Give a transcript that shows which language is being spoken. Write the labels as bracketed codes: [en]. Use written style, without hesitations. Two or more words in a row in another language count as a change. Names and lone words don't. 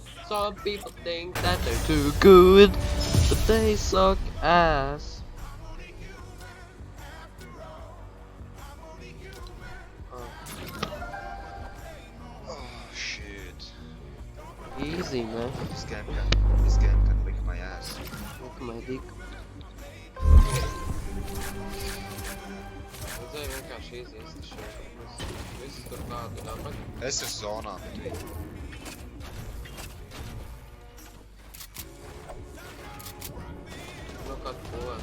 [en] Some people think that they're too good, but they suck ass. Oh shit. Easy, man. This game can lick my ass. Look my dick. [lv] Redzēju vienkārši iziest šo. Visi tur kādu nabaga. Es esmu zonā, bet viņi. Nu, kādu pulēt.